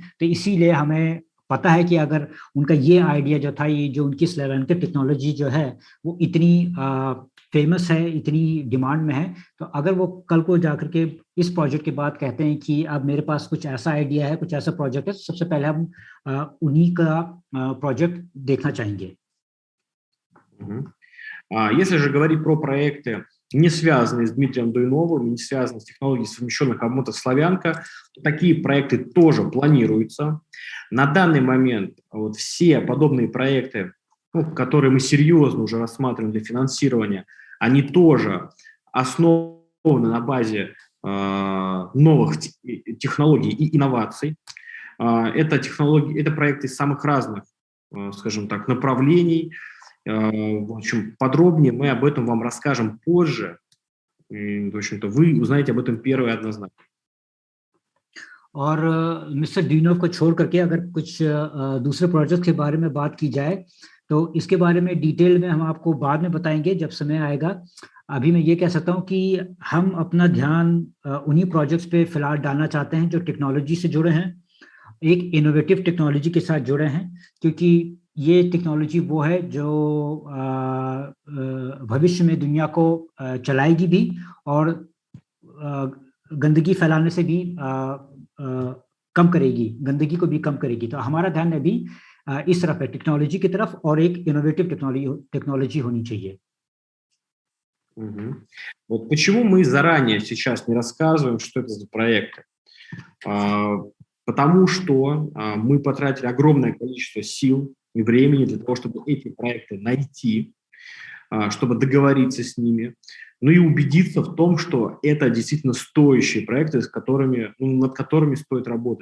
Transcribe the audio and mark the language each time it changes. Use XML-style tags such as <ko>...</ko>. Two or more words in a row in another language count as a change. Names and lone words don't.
<hi>तो इसीलिए हमें पता है कि अगर उनका ये आइडिया जो था, ये जो उनकी स्लैवेंकर टेक्नोलॉजी जो है वो इतनी फेमस है, इतनी डिमांड में है, तो अगर वो कल को जाकर के इस प्रोजेक्ट के बाद कहते हैं कि अब मेरे पास कुछ ऐसा आइडिया है, कुछ ऐसा प्रोजेक्ट है, तो सबसे पहले हम उन्हीं का प्रोजेक्ट देखना चाहेंगे.</hi> <ru>Если же говорить про проекты, не связанные с Дмитрием Дуиновым, не связанные с технологией совмещенных обмоток «Славянка», то такие проекты тоже планируются. На данный момент вот все подобные проекты, которые мы серьезно уже рассматриваем для финансирования, они тоже основаны на базе новых технологий и инноваций. Это технологии, это проекты из самых разных, скажем так, направлений. В общем, подробнее мы об этом вам расскажем позже. И, в общем-то, вы узнаете об этом первые однозначно.</ru> <hi>और मिस्टर डुइनोव को छोड़ करके अगर कुछ दूसरे प्रोजेक्ट के बारे में बात की जाए, तो इसके बारे में डिटेल में हम आपको बाद में बताएंगे जब समय आएगा. अभी मैं ये कह सकता हूँ कि हम अपना ध्यान उन्हीं प्रोजेक्ट्स पे फिलहाल डालना चाहते हैं जो टेक्नोलॉजी से जुड़े हैं, एक</hi> <en>innovative technology</en> <hi>के साथ जुड़े हैं, क्योंकि ये टेक्नोलॉजी वो है जो भविष्य में दुनिया को चलाएगी भी और गंदगी फैलाने से भी कम करेगी, गंदगी को भी कम करेगी. तो हमारा ध्यान अभी इस तरफ है, टेक्नोलॉजी की तरफ, और एक</hi> <en>innovative technology</en> <hi>होनी चाहिए.</hi> <ru>Вот почему мы заранее сейчас не рассказываем, что это за проекты? Потому что мы потратили огромное количество сил и времени для того, чтобы эти проекты найти, чтобы договориться с ними, ну и убедиться в том, что это действительно стоящие проекты, над которыми стоит работать.</ru>